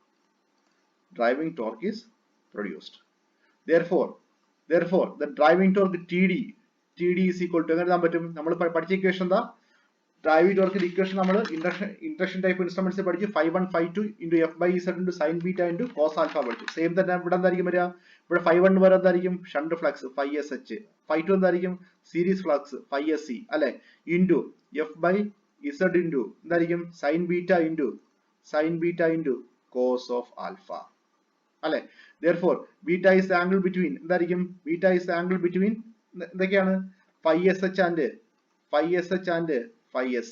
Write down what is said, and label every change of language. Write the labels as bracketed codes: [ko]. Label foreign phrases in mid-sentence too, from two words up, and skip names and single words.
[en] Therefore, the driving torque TD is equal to equation driving torque equation induction type instruments phi 1 phi 2 into F by Z into sin beta into cos alpha. Same that phi 1 shunt flux phi SH, phi 2 series flux phi SC into F by Z into sin beta into cos of alpha. Therefore, beta is the angle between phi SH and phi SC.